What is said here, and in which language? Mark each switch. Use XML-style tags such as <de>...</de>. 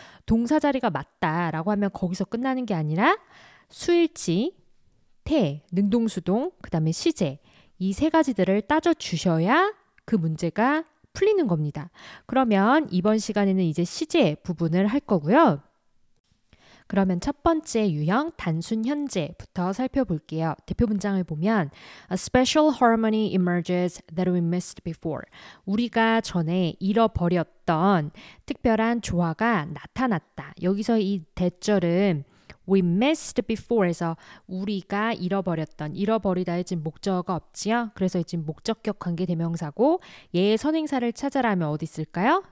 <ko>동사 자리가 맞다라고 하면 거기서 끝나는 게 아니라 수일치, 태, 능동수동, 그 다음에 시제 이 세 가지들을 따져주셔야 그 문제가 풀리는 겁니다. 그러면 이번 시간에는 이제 시제 부분을 할 거고요. 그러면 첫 번째 유형 단순 현재부터 살펴볼게요. 대표 문장을 보면</ko> <en>A special harmony emerges that we missed before.</en> <ko>우리가 전에 잃어버렸던 특별한 조화가 나타났다. 여기서 이 대절은</ko> <en>we missed before</en> <ko>에서 우리가 잃어버리다에 지금 목적어가 없지요. 그래서 지금 목적격 관계 대명사고 얘의 선행사를 찾아라면 어디 있을까요?</ko>